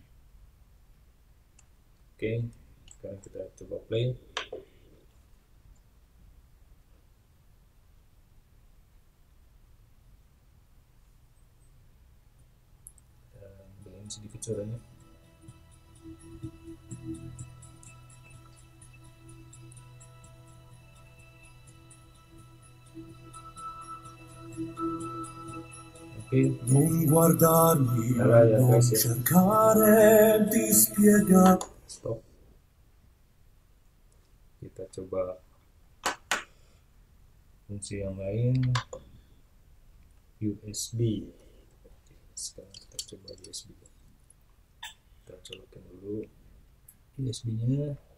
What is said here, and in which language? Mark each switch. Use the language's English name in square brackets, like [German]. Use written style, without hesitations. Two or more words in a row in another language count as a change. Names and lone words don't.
[Indonesian] Oke, sekarang kita coba play. Dan sedikit suaranya. [Italian] Non guardarmi, non cercare di spiegare. [Indonesian] Stop. Kita coba fungsi yang lain. USB. Sekarang kita coba USB. Kita colokin dulu USB-nya.